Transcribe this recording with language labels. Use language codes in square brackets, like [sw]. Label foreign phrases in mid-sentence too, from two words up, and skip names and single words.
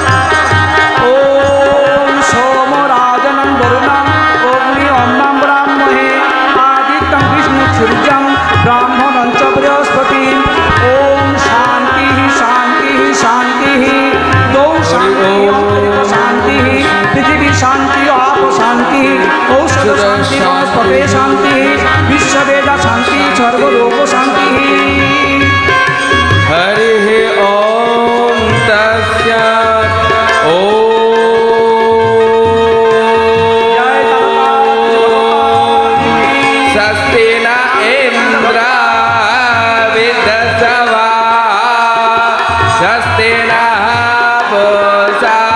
[sa] ওম সোমরাজনং বরুণং অগ্নি অন্নং ব্রাহ্মণে আদিত্যং বিষ্ণু সূর্যং ব্রাহ্মণং চ বৃহস্পতিঃ। ওম শান্তি শান্তি শান্তি, দৌ শান্তি অন্তরিক্ষ শান্তি, পৃথিবী শান্তি আপ শান্তি, ঔষধ শান্তি বনস্পতে শান্তি, বিশ্ববেদা শান্তি, সর্বলোক শান্তি। हरिः ॐ तस्यात् ॐ स्वस्ति न इन्द्र विदस्वा, स्वस्ति नः पूषा